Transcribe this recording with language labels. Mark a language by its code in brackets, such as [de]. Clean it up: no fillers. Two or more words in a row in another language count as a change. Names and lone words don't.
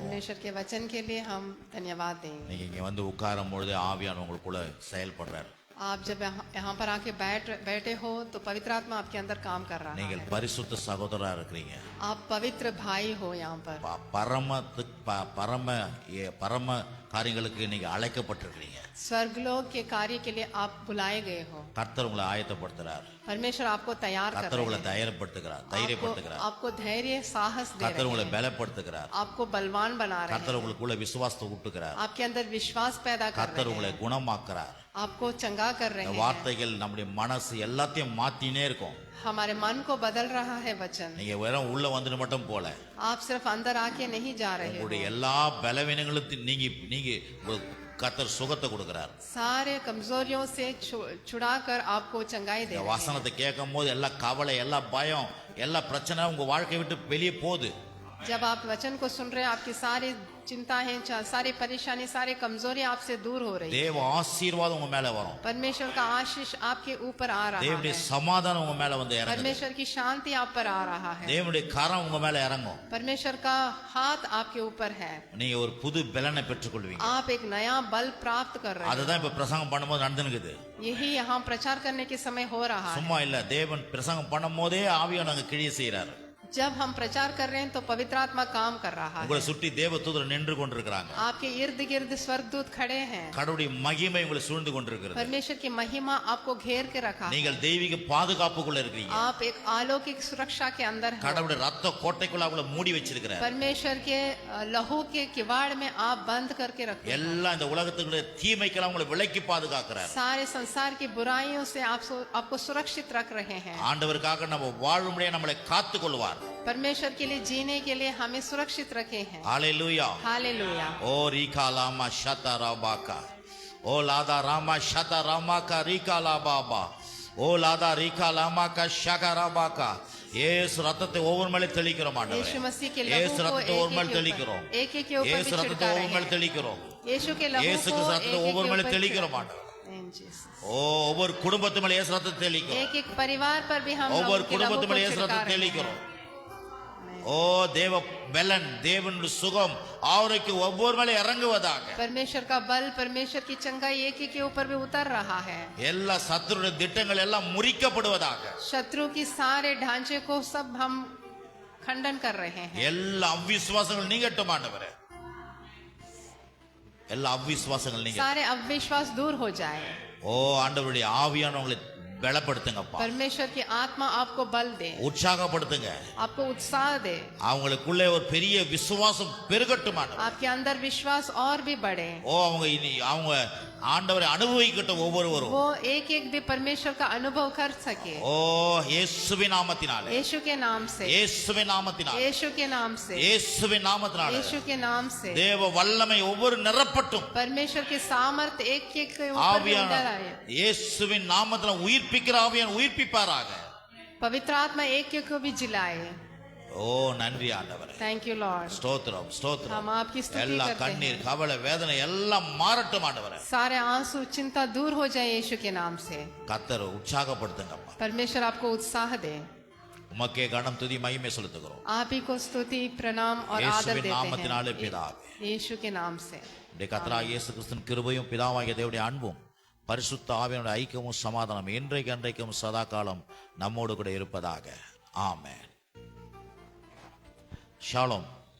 [hi] परमेश्वर के वचन के लिए हम धन्यवाद देंगे। [ta] நீங்க இங்க வந்து உட்காரும் பொழுது ஆவியானவர் உங்களுக்குள்ள செயல்படுறார். [hi] आप जब यहाँ पर आके बैठे हो तो पवित्र आत्मा आपके अंदर काम कर रहा [ta] நீங்கள் [hi] है। [ta] பரிசுத்த சகோதரரா இருக்கிறீங்க. [hi] आप पवित्र भाई हो यहाँ पर। [ta] பரம காரியங்களுக்கு நீங்க அழைக்கப்பட்டிருக்கிறீங்க. [hi] स्वर्गलोक के कार्य के लिए आप बुलाए गए हो। [ta] கர்த்தர் உங்களை ஆயத்தப்படுத்துறார். [hi] परमेश्वर आपको तैयार कर [ta] கர்த்தர் [hi] रहे [ta] உங்களை [hi] हैं। [ta] தைரியப்படுத்துகிறார். [hi] आपको धैर्य साहस दे [ta] கர்த்தர் [hi] रहे [ta] உங்களை [hi] हैं। [ta] பலப்படுத்துகிறார். [hi] आपको बलवान बना रहे [ta] கர்த்தர் [hi] हैं। [ta] உங்களுக்குள்ள விசுவாசத்தை ஊட்டுகிறார். [hi] आपके अंदर विश्वास पैदा कर [ta] கர்த்தர் [hi] रहे [ta] உங்களை [hi] हैं। [ta] குணமாக்குறார். [hi] आपको चंगा कर रहे [ta] இந்த [hi] हैं। [ta] வார்த்தைகள் நம்முடைய மனசு எல்லாத்தையும் மாத்தினே இருக்கும். [hi] हमारे मन को बदल रहा है वचन। [ta] நீங்க வெறும் உள்ள வந்துட்டு மட்டும் போல [hi] आप सिर्फ अंदर आके नहीं जा रहे हो। [ta] உங்களுடைய எல்லா பலவீனங்களும் நீங்க உங்களுக்கு கர்த்தர் சுகத்தை கொடுக்கிறார். [hi] सारे कमजोरियों से छुड़ाकर आपको चंगाई दे [ta] இந்த [hi] रहे हैं। [ta] வசனத்தை கேட்கும் போது எல்லா கவலை, எல்லா பயம், எல்லா பிரச்சனை உங்க வாழ்க்கையை விட்டு வெளியே போகுது. [hi] जब आप वचन को सुन रहे हैं, आपकी सारी चिंताएं, सारी परेशानी, सारी कमजोरी आपसे दूर हो रही है। [ta] தேவ ஆசீர்வாதம் உங்க மேல வரும். [hi] परमेश्वर का आशीष आपके ऊपर आ रहा [ta] தேவனுடைய [hi] है। [ta] சமாதானம் உங்க மேல வந்து இறங்குது. [hi] परमेश्वर की शांति आप पर आ रहा है। [ta] தேவனுடைய கரம் உங்க மேல இறங்கும். [hi] परमेश्वर का हाथ आपके ऊपर है। [ta] நீங்க ஒரு புது பலனை பெற்றுக்கொள்வீங்க. [hi] आप एक नया बल प्राप्त कर रहे हैं। [ta] அதுதான் இப்ப பிரசங்கம் பண்ணும்போது நடந்துக்குது. [hi] यही यहाँ प्रचार करने के समय हो रहा है। [ta] சும்மா இல்ல, தேவன் பிரசங்கம் பண்ணும் போதே ஆவியானவர் அங்க கிரியை செய்யறாரு. [hi] जब हम प्रचार कर रहे हैं तो पवित्र आत्मा काम कर रहा है। [ta] உங்களை சுற்றி தேவதூதர் நின்று கொண்டிருக்கிறாங்க. [hi] आपके इर्द गिर्द स्वर्गदूत खड़े हैं। [ta] கடவுளுடைய மகிமை உங்களை சூழ்ந்து கொண்டிருக்கிறது. [hi] परमेश्वर की महिमा आपको घेर के रखा है। [ta] நீங்கள் தெய்வீக பாதுகாப்புக்குள்ள இருக்கீங்க. [hi] आप एक अलौकिक सुरक्षा के अंदर हैं। [ta] கடவுளுடைய ரத்த கோட்டைக்குள்ள அவங்கள மூடி வச்சிருக்கிறார். [hi] परमेश्वर के लहू के किवाड़ में आप बंद करके रखे। [ta] எல்லாம் இந்த உலகத்துக்குள்ள தீமைக்கெல்லாம் உங்களை விலக்கி பாதுகாக்கிறார். [hi] सारे संसार की बुराइयों से आपको सुरक्षित रख रहे हैं। [ta] ஆண்டவருக்காக நம்ம வாழும்படியே நம்மளை காத்துக்கொள்வார். [hi] परमेश्वर के लिए जीने के लिए हमें सुरक्षित रखे हैं। हालेलुया. हालेलुया। ओ रीका लामा शता राबाका, ओ लादा रामा शता रामाका रीका लाबाबा, ओ लादा रीका लामाका शका राबाका. [ta] இயேசு ரத்தத்தை ஒவ்வொரு மேலே தெளிக்கிறோம் ஆண்டவரே. [hi] यीशु मसीह के [ta] இயேசு [hi] लहू को [ta] ரத்தத்தை ஒவ்வொரு மேலே தெளிக்கிறோம். [hi] एक एक के ऊपर [ta] இயேசு [hi] भी [ta] ரத்தத்தை [hi] छिड़का [ta] ஒவ்வொரு மேலே [hi] रहे हैं। [ta] தெளிக்கிறோம். [hi] यीशु के लहू [ta] இயேசு [hi] को [ta] கிறிஸ்து [hi] एक [ta] ரத்தத்தை [hi] एक [ta] ஒவ்வொரு [hi] के [ta] மேலே [hi] ऊपर [ta] தெளிக்கிறோம் ஆண்டவரே. [en] In Jesus। [ta] ஓ ஒவ்வொரு குடும்பத்து மேலே இயேசு ரத்தத்தை தெளிக்கிறோம். [hi] एक एक परिवार पर भी हम [ta] ஒவ்வொரு [hi] लोगों के लहू [ta] குடும்பத்து [hi] को [ta] மேலே இயேசு [hi] छिड़का [ta] ரத்தத்தை [hi] रहे हैं। [ta] தெளிக்கிறோம். ஓ தேவ பலன், தேவனுடைய சுகம், ஆரோக்கியம் ஒவ்வொரு மேலே இறங்குவதாக. [hi] परमेश्वर का बल, परमेश्वर की चंगाई एक एक के ऊपर भी उतर रहा है। [ta] எல்லா சத்துருடைய திட்டங்கள் எல்லாம் முறிக்கப்படுவதாக. [hi] शत्रु की सारे ढांचे को सब हम खंडन कर रहे हैं। [ta] எல்லா அவிசுவாசங்கள் நீங்கட்டும் ஆண்டவரே. எல்லா அவிசுவாசங்கள் நீங்க. [hi] सारे अविश्वास दूर हो जाए। [ta] ஓ ஆண்டவருடைய ஆவியானவங்களை பலப்படுத்துங்கப்பா. [hi] परमेश्वर की आत्मा आपको बल दे, [ta] உற்சாகப்படுத்துங்க. [hi] आपको उत्साह दे, [ta] அவங்களுக்குள்ளே ஒரு பெரிய விசுவாசம் பெருகட்டும் ஆண்டவரே. [hi] आपके अंदर विश्वास और भी बढ़े। [ta] ஓ அவங்க ஆண்டவரை அனுபவிக்கட்டும் ஒவ்வொருவரும். [hi] वो एक एक भी परमेश्वर का अनुभव कर सके। [ta] ஓ இயேசுவின் நாமத்தினாலே, [hi] यीशु के नाम से, [ta] இயேசுவின் நாமத்தினாலே, [hi] यीशु के नाम से, [ta] இயேசுவின் நாமத்தினாலே [hi] यीशु के नाम से [ta] தேவ வல்லமை ஒவ்வொரு நிரப்பட்டும். [hi] परमेश्वर के सामर्थ एक एक के ऊपर भी [ta] ஆவியான [hi] उतर आए। [ta] இயேசுவின் நாமத்தினால உயிர்ப்பிக்கிற ஆவியான் உயிர்ப்பிப்பாராக. [hi] पवित्र आत्मा एक एक को भी जिलाए। [ta] ஓ நன்றி ஆண்டவரே. [en] Thank you Lord. [ta] ஸ்தோத்திரம் ஸ்தோத்திரம். [hi] हम आपकी स्तुति [ta] எல்லா [hi] करते [ta] கண்ணீர், [hi] हैं। [ta] கவலை, வேதனை எல்லாம் மாறட்டும் ஆண்டவரே. [hi] सारे आंसू, चिंता दूर हो जाए यीशु के नाम से। [ta] கர்த்தர் உற்சாகப்படுத்துங்கப்பா. [hi] परमेश्वर आपको उत्साह दे। [ta] உமக்கே கனம் துதி மகிமை செலுத்துகிறோம். [hi] आप ही को स्तुति, प्रणाम और आदर [ta] இயேசுவின் [hi] देते [ta] நாமத்தினாலே [hi] हैं [ta] பிதாவே. [hi] यीशु के नाम से। [ta] நம்முடைய கர்த்தராகிய இயேசு கிறிஸ்துவின் கிருபையும் பிதாவாகிய தேவனுடைய அன்பும் பரிசுத்த ஆவியானுடைய ஐக்கியமும் சமாதானம் என்றைக்கு அன்றைக்கும் சதா காலம் நம்மோடு கூட இருப்பதாக. ஆமென். ஷாலோம்.